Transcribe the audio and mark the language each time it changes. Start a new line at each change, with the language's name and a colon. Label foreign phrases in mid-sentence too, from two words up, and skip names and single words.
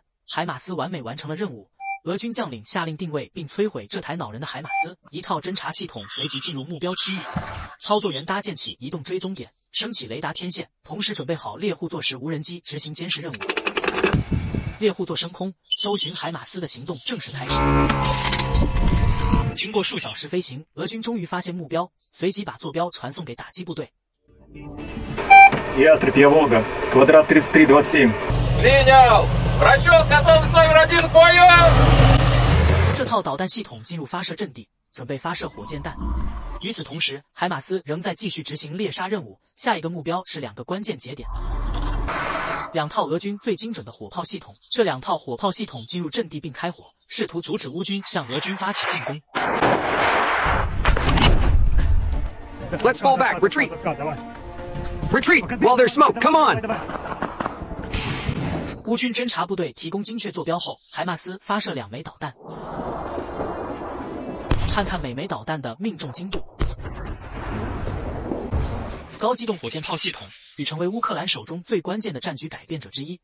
Chinese: 海马斯完美完成了任务，俄军将领下令定位并摧毁这台恼人的海马斯，一套侦察系统随即进入目标区域，操作员搭建起移动追踪点，升起雷达天线，同时准备好猎户座时无人机执行监视任务。猎户座升空，搜寻海马斯的行动正式开始。经过数小时飞行，俄军终于发现目标，随即把坐标传送给打击部队。
Russian: Ястреб, я Волга, квадрат 3327. Принял! Расчет готовность номер 1 к бою!
Chinese: 这套导弹系统进入发射阵地，准备发射火箭弹。与此同时，海马斯仍在继续执行猎杀任务，下一个目标是2个关键节点。2套俄军最精准的火炮系统，这2套火炮系统进入阵地并开火，试图阻止乌军向俄军发起进攻。
English: Let's fall back. Retreat. Retreat while there's smoke. Come on.
Chinese: 乌军侦察部队提供精确坐标后，海马斯发射2枚导弹。看看每枚导弹的命中精度。高机动火箭炮系统已成为乌克兰手中最关键的战局改变者之一。